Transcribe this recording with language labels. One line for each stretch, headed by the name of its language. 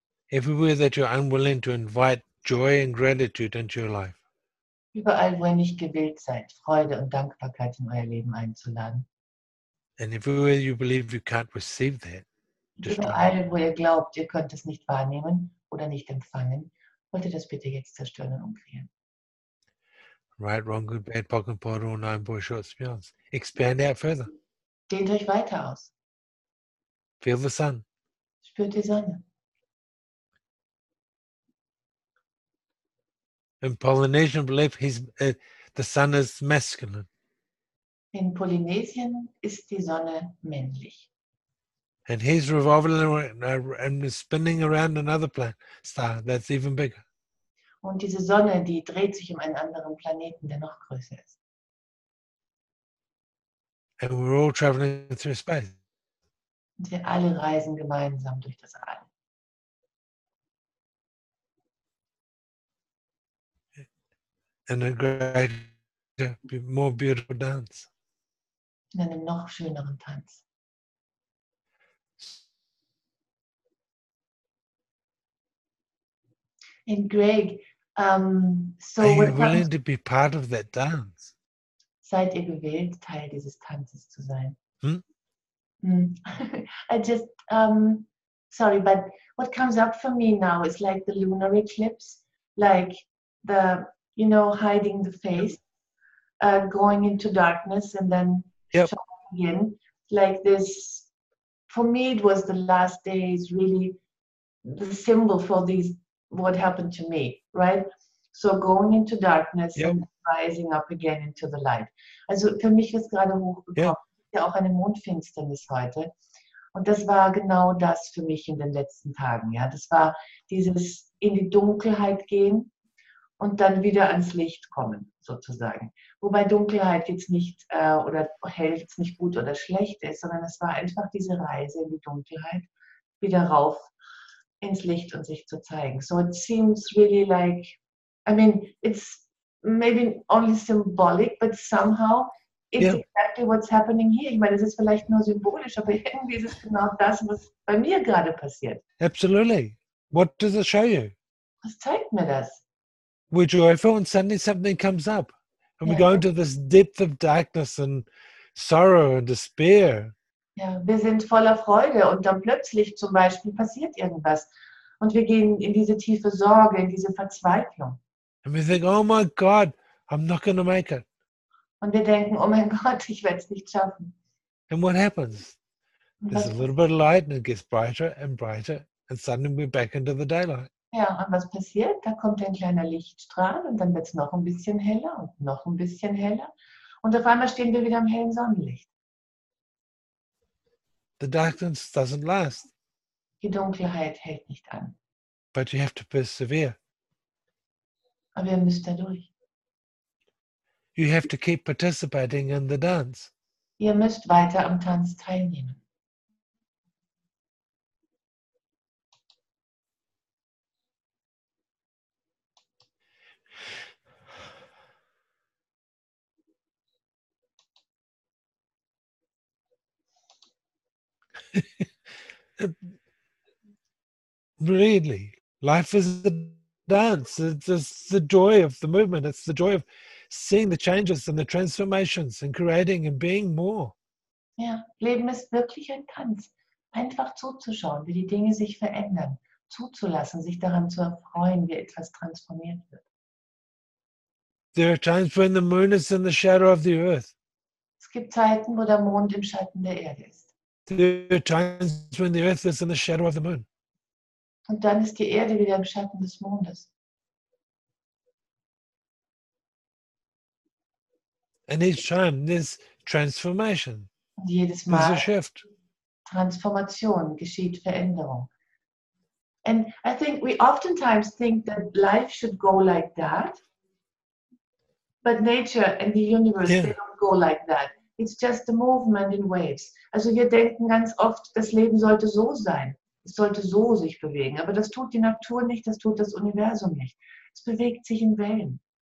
English: Everywhere that you're unwilling to invite joy and gratitude into your life,
German: Überall, wo ihr nicht gewillt seid, Freude und Dankbarkeit in euer Leben einzuladen.
English: and everywhere you believe you can't receive that,
German: Und
English: destroy.
German: überall, wo ihr glaubt, ihr könnt es nicht wahrnehmen oder nicht empfangen, wollt ihr das bitte jetzt zerstören und umkreieren.
English: Right, wrong, good, bad, POC and POD, all nine boys, shorts, beyonds. Expand out further.
German: Dehnt euch weiter aus.
English: Feel the sun.
German: Spürt die Sonne.
English: In Polynesian belief, the sun is masculine.
German: In Polynesien ist die Sonne männlich.
English: And he's revolving around, and is spinning around another star that's even bigger.
German: Und diese Sonne, die dreht sich um einen anderen Planeten, der noch größer ist.
English: And we're all traveling through space.
German: Und wir alle reisen gemeinsam durch das All.
English: In a greater, more beautiful dance.
German: In einem noch schöneren Tanz.
English: And Greg, so Are you what willing to be part of that dance?
German: seid ihr gewählt, Teil dieses Tanzes zu sein? Hmm?
English: I just, sorry, but what comes up for me now is like the lunar eclipse, like the, hiding the face, going into darkness and then Yep. showing again. Like this, for me, it was the last days really the symbol for what happened to me, right? So going into darkness Yep. and rising up again into the light.
German: Also für mich ist gerade hochgekommen,
English: Yep.
German: ja auch eine Mondfinsternis heute. Und das war genau das für mich in den letzten Tagen. Ja, das war dieses in die Dunkelheit gehen und dann wieder ans Licht kommen, sozusagen. Wobei Dunkelheit jetzt nicht oder hell jetzt nicht gut oder schlecht ist, sondern es war einfach diese Reise in die Dunkelheit, wieder rauf ins Licht und sich zu zeigen.
English: So it seems really like, I mean, it's maybe only symbolic, but somehow it's exactly what's happening here.
German: Ich meine, es ist vielleicht nur symbolisch, aber irgendwie ist es genau das, was bei mir gerade passiert.
English: Absolutely. What does it show you?
German: Was zeigt mir das?
English: We're joyful and suddenly something comes up. And we Yeah. go into this depth of darkness and sorrow and despair.
German: Ja, wir sind voller Freude und dann plötzlich zum Beispiel passiert irgendwas. Und wir gehen in diese tiefe Sorge, in diese Verzweiflung.
English: And we think, oh my God, I'm not going to make it.
German: Und wir denken, oh mein Gott, ich werde es nicht schaffen.
English: And what happens?
German: Und
English: There's
German: was
English: a little bit of light and it gets brighter and brighter. And suddenly we're back into the daylight.
German: Ja, und was passiert? Da kommt ein kleiner Lichtstrahl und dann wird es noch ein bisschen heller und noch ein bisschen heller. Und auf einmal stehen wir wieder im hellen Sonnenlicht.
English: The darkness doesn't last,
German: Die Dunkelheit hält nicht an.
English: but you have to persevere.
German: Aber ihr müsst da durch.
English: You have to keep participating in the dance.
German: Ihr müsst weiter am Tanz teilnehmen.
English: Really, life is a dance. It's the joy of the movement. It's the joy of seeing the changes and the transformations and creating and being more.
German: Ja, Leben ist wirklich ein Tanz. Einfach zuzuschauen, wie die Dinge sich verändern. Zuzulassen, sich daran zu erfreuen, wie etwas transformiert wird.
English: There are times when the moon is in the shadow of the earth.
German: Es gibt Zeiten, wo der Mond im Schatten der Erde ist.
English: There are times when the earth is in the shadow of the moon.
German: Und dann ist die Erde wieder im Schatten des Mondes.
English: And each time there's transformation.
German: Und jedes
English: There's a
German: Mal
English: shift.
German: Transformation, geschieht Veränderung.
English: And I think we oftentimes think that life should go like that, but nature and the universe, they don't go like that. It's just a movement in waves.
German: Also wir denken ganz oft, das Leben sollte so sein. Es sollte so sich bewegen. Aber das tut die Natur nicht, das tut das Universum nicht. Es bewegt sich in Wellen.